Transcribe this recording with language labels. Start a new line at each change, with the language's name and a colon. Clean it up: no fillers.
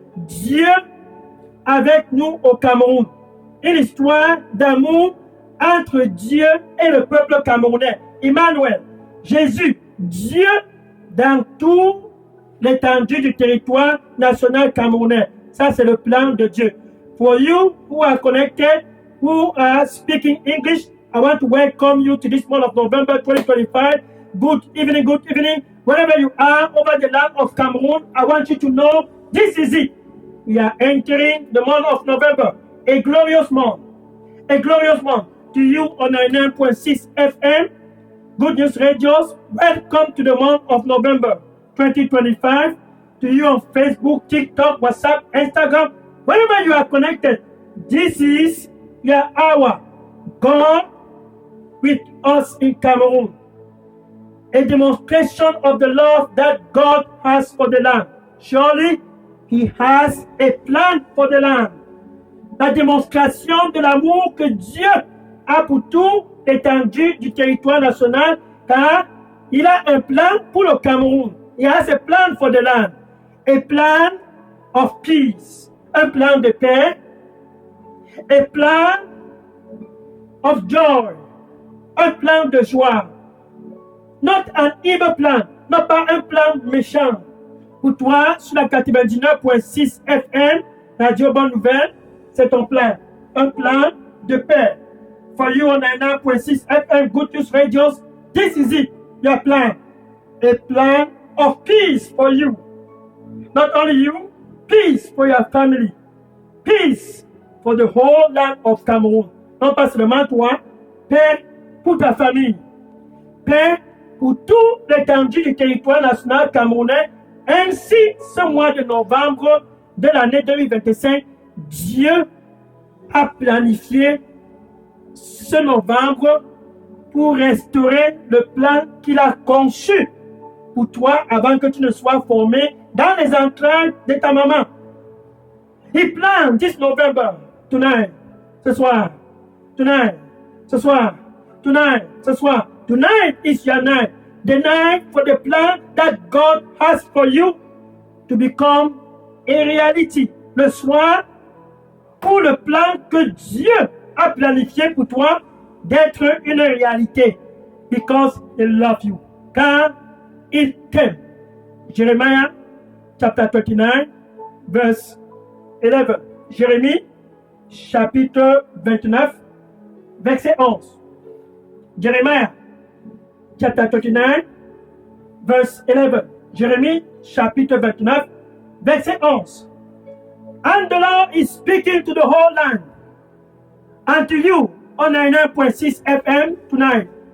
French: Dieu avec nous au Cameroun. Une histoire d'amour entre Dieu et le peuple camerounais. Emmanuel, Jésus, Dieu dans tout l'étendue du territoire national camerounais. Ça, c'est le plan de Dieu.
English: For you who are connected, who are speaking English, I want to welcome you to this month of November 2025. Good evening. Wherever you are over the land of Cameroon, I want you to know this is it. We are entering the month of November, a glorious month. A glorious month. To you on 99.6 FM, Good News Radios, welcome to the month of November 2025. To you on Facebook, TikTok, WhatsApp, Instagram, wherever you are connected, this is your hour. God with us in Cameroon. A demonstration of the love that God has for the land. Surely, He has a plan for the land.
French: La démonstration de l'amour que Dieu a pour tout l'étendue du territoire national, car il a un plan pour le Cameroun.
English: He has a plan for the land. A plan of peace.
French: Un plan de paix.
English: A plan of joy.
French: Un plan de joie.
English: Not an evil plan.
French: Non pas un plan méchant. Pour toi, sur la 99.6 FM, Radio Bonne Nouvelle, c'est ton plan. Un plan de paix.
English: For you on 99.6 FM, Good News Radios, this is it, your plan. A plan of peace for you. Not only you, peace for your family. Peace for the whole land of Cameroon.
French: Non pas seulement toi, paix pour ta famille. Paix pour tout l'étendue du territoire national camerounais. Ainsi, ce mois de novembre de l'année 2025, Dieu a planifié ce novembre pour restaurer le plan qu'il a conçu pour toi avant que tu ne sois formé dans les entrailles de ta maman.
English: He planned this November, tonight,
French: ce soir,
English: tonight, ce soir, tonight, ce soir. Tonight is your night. The night for the plan that God has for you to become a reality.
French: Le soir pour le plan que Dieu a planifié pour toi d'être une réalité.
English: Because He loves you.
French: Car il t'aime.
English: Jeremiah chapter 39 verse 11.
French: Jérémie chapitre 29 verset 11.
English: Jeremiah chapter 39 verse 11.
French: Jérémie chapitre 29 verset 11.
English: And the Lord is speaking to the whole land and to you on 99.6 FM tonight.